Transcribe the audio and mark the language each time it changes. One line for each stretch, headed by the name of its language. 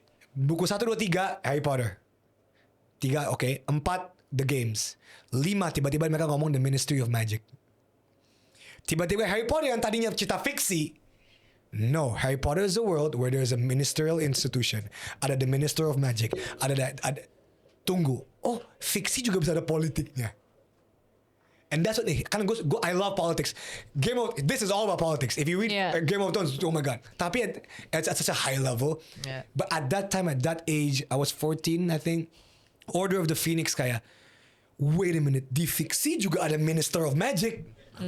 Indonesian: Buku 1, 2, 3 Harry Potter. 3 oke. 4 The Games. 5 tiba-tiba mereka ngomong The Ministry of Magic. Tiba-tiba Harry Potter yang tadinya cerita fiksi.
English: No, Harry Potter is a world where there is a ministerial institution.
Indonesian: Ada The Minister of Magic. Ada tunggu. Oh, fiksi juga bisa ada politiknya.
English: And that's what I love politics. This is all about politics. If you read Game of Thrones, oh my god.
Indonesian: Tapi
English: it's at such a high level. Yeah. But at that time, at that age, I was 14, I think. Order of the Phoenix
Indonesian: kayak,
English: wait a minute,
Indonesian: di fiksi juga ada
English: Minister of Magic.